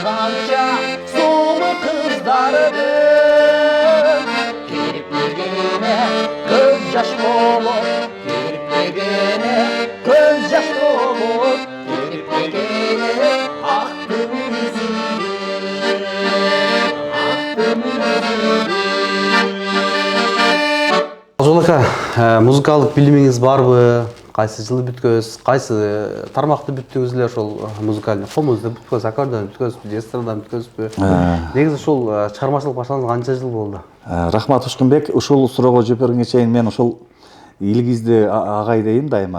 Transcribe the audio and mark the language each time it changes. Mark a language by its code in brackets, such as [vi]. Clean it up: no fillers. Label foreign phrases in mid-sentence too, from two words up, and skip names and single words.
[kk] қанша сұлу қыздардың кірпігіне көз жаш болып кірпігіне көз жаш болып кірпігіне ақтың [ky] Жолака, музыкалык билимиңиз барбы? Кайсы жылы бүткөз, кайсы тармакты бүттүңүзлөр ошол музыкальный? Комузду бүткөз, аккордеон бүткөз, эстрадан бүткөзбү? Негизи ушул чыгармачылык башталган канча жыл болду? Рахмат Ушкунбек, ушул суроого жооп бергенге чейин мен ушул Илгизди агай дейм дайыма.